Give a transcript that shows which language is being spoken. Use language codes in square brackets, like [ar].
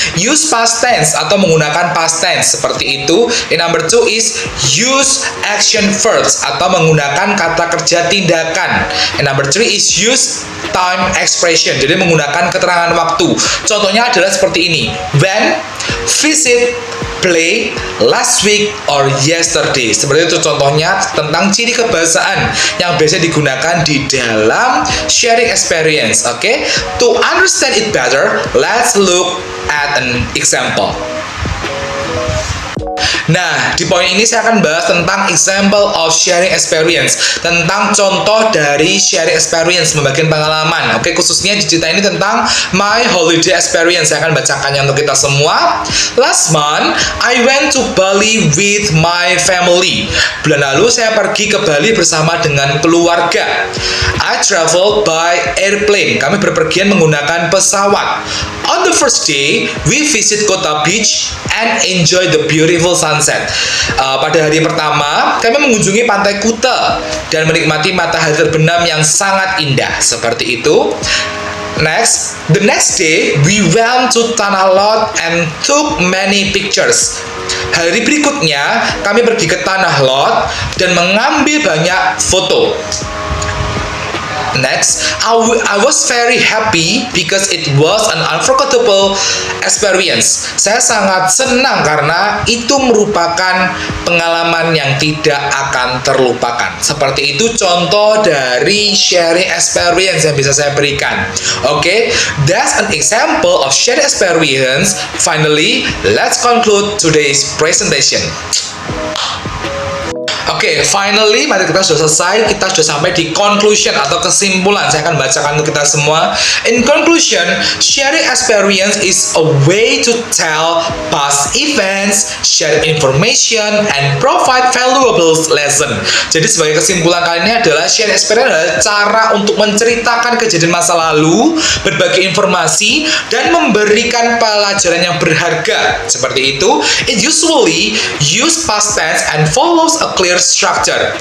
[en] Use past tense [id] atau menggunakan past tense seperti itu. [en] And number 2 is use action verbs [id] atau menggunakan kata kerja tindakan. [en] And number 3 is use time expression. [id] Jadi menggunakan keterangan waktu. Contohnya adalah seperti ini. [en] When, visit, play, last week, or yesterday. [id] Seperti itu contohnya tentang ciri kebahasaan yang biasa digunakan di dalam sharing experience. [en] Oke, to understand it better, let's look at an example. [id] Nah, di poin ini saya akan bahas tentang [en] example of sharing experience, [id] tentang contoh dari sharing experience, membagikan pengalaman. Oke, khususnya di cerita ini tentang [en] my holiday experience. [id] Saya akan bacakannya untuk kita semua. [en] Last month, I went to Bali with my family. [id] Bulan lalu saya pergi ke Bali bersama dengan keluarga. [en] I traveled by airplane. [id] Kami berpergian menggunakan pesawat. [en] On the first day, we visit Kota Beach and enjoy the beautiful sunset. [id] Pada hari pertama, kami mengunjungi pantai Kuta dan menikmati matahari terbenam yang sangat indah. Seperti itu. [en] Next, the next day, we went to Tanah Lot and took many pictures. [id] Hari berikutnya, kami pergi ke Tanah Lot dan mengambil banyak foto. [en] Next, I was very happy because it was an unforgettable experience. [id] Saya sangat senang karena itu merupakan pengalaman yang tidak akan terlupakan. Seperti itu contoh dari sharing experience yang bisa saya berikan. [en] Oke, that's an example of sharing experience. Finally, let's conclude today's presentation. [id] Oke, finally, mari kita sudah selesai. Kita sudah sampai di conclusion atau kesimpulan. Saya akan bacakan untuk kita semua. [en] In conclusion, sharing experience is a way to tell past events, share information, and provide valuable lesson. [id] Jadi sebagai kesimpulan kali ini adalah sharing experience adalah cara untuk menceritakan kejadian masa lalu, berbagi informasi, dan memberikan pelajaran yang berharga. Seperti itu, [en] it usually use past tense and follows a clear structure.